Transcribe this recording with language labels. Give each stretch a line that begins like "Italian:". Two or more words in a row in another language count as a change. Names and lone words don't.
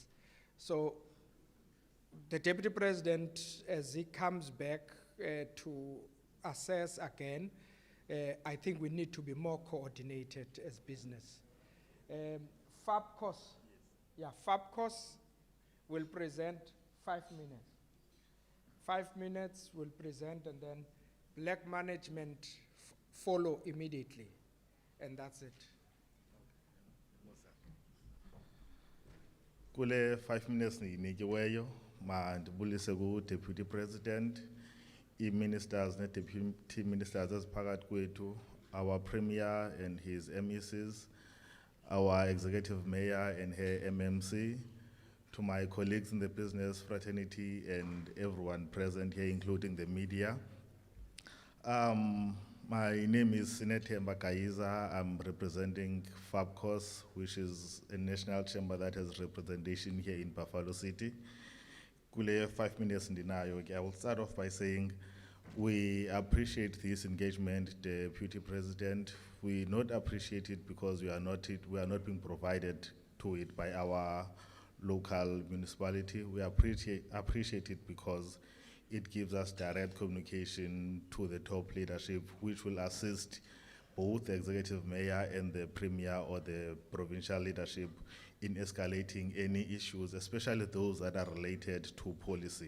English: So the Deputy President, as he comes back to assess again, I think we need to be more coordinated as business. FABCOS will present 5 minutes. 5 minutes will present, and then black management follow immediately. And that's it.
Xhosa: Kule 5 minutes ninikiweyo mandibulise ku Deputy President, i-ministers ne-
English: deputy ministers
Xhosa: eziphakathi kwethu,
English: our Premier and his MECs, our Executive Mayor and her MMC, to my colleagues in the business fraternity and everyone present here, including the media. My name is Sinethemba Kaiza. I'm representing FABCOS, which is a national chamber that has representation here in Buffalo City.
Xhosa: Kule 5 minutes ndinayo.
English: I will start off by saying we appreciate this engagement, Deputy President. We not appreciate it because we are not being provided to it by our local municipality. We appreciate it because it gives us direct communication to the top leadership, which will assist both the executive mayor and the premier or the provincial leadership in escalating any issues, especially those that are related to policy.